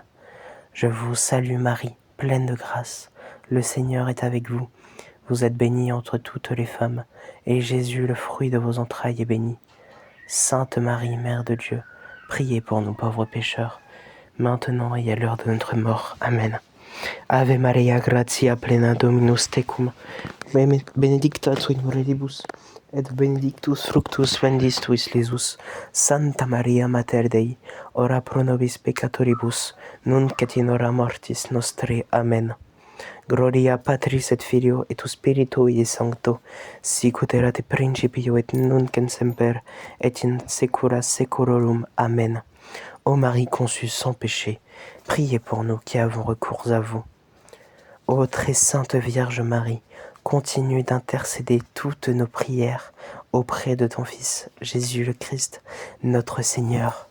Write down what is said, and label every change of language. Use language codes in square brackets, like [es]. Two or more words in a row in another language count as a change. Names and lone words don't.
[fr] Je vous salue Marie, pleine de grâce, le Seigneur est avec vous. Vous êtes bénie entre toutes les femmes, et Jésus, le fruit de vos entrailles, est béni. Sainte Marie, Mère de Dieu, priez pour nous pauvres pécheurs, maintenant et à l'heure de notre mort. Amen. [la] Ave Maria, gratia plena Dominus tecum, benedicta tu in mulieribus, et benedictus fructus ventris tuis, Iesus. Santa Maria Mater Dei, ora pro nobis peccatoribus, nunc et in hora mortis nostre. Amen. Gloria Patris et Filio et Spiritui Sancto, sic ut erat in principio et nunc et semper, et in saecula saeculorum. Amen. [fr] Ô Marie conçue sans péché, priez pour nous qui avons recours à vous. Ô très sainte Vierge Marie, continue d'intercéder toutes nos prières auprès de ton Fils, Jésus le Christ, notre Seigneur.